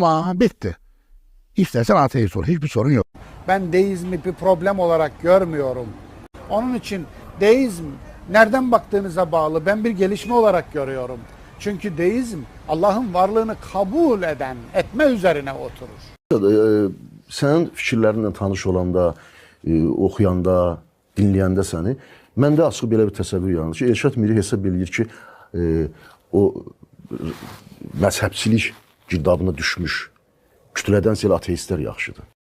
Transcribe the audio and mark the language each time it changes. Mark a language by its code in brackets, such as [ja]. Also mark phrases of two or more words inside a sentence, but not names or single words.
[tr] Tamam, bitti. İstersen ateist ol. Hiçbir sorun yok. Ben deizmi bir problem olarak görmüyorum. Onun için deizm nereden baktığınıza bağlı. Ben bir gelişme olarak görüyorum. Çünkü deizm Allah'ın varlığını kabul eden, etme üzerine oturur. [az] Sənin fikirlərinlə tanış olanda, oxuyanda, dinləyəndə səni, məndə açıq belə bir təsəvvür yaranır ki, Elşad Miri hesab edir ki, o məzhəbçilik girdabına düşmüş kütlədən elə ateistlər yaxşıdır.